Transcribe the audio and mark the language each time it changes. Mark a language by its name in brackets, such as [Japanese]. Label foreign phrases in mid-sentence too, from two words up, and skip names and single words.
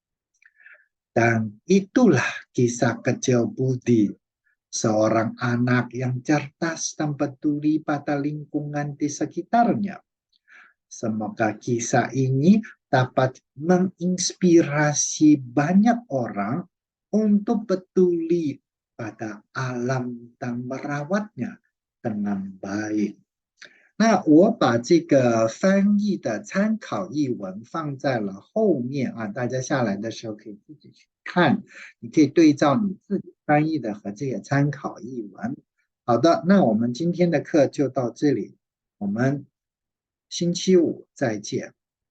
[Indonesian] Dan itulah kisah kecil Budi, seorang anak yang cerdas dan peduli pada lingkungan di sekitarnya. Semoga kisah ini dapat menginspirasi banyak orang untuk peduli pada alam dan merawatnya dengan baik。 [Chinese] 那我把这个翻译的参考译文放在了后面啊，大家下来的时候可以自己去看，你可以对照你自己翻译的和这些参考译文。好的，那我们今天的课就到这里，我们星期五再见。